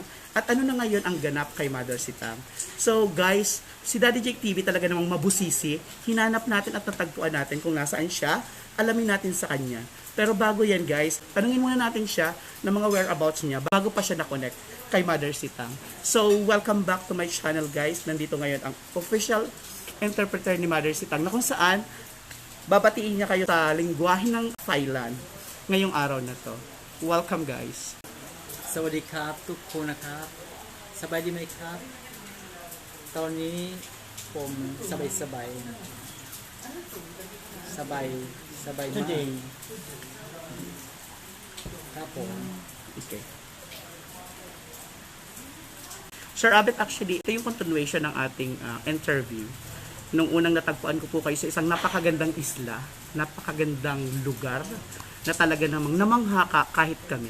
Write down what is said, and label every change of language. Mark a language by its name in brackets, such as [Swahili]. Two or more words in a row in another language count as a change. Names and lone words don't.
[Filipino] At ano na ngayon ang ganap kay Mother Sitang? [English] So guys, [Filipino] si Daddy Jake TV talaga namang mabusisi. Hinanap natin at natagpuan natin kung nasaan siya. Alamin natin sa kanya. Pero bago yan guys, tanungin muna natin siya ng mga whereabouts niya bago pa siya na-connect kay Mother Sitang. [English] So, welcome back to my channel guys. [Filipino] Nandito ngayon ang official interpreter ni Mother Sitang na kung saan babatiin niya kayo sa lingwahe ng Thailand ngayong araw na to. [English] Welcome guys. [Thai] สวัสดีครับทุกคนนะครับสบายดีไหมครับตอนนี้ผมสบายสบายมากครับผม [Filipino] Okay. Sir Abet, actually, ito yung continuation ng ating interview. Nung unang natagpuan ko po kayo sa isang napakagandang isla, napakagandang lugar, na talaga namang namangha ka kahit kami.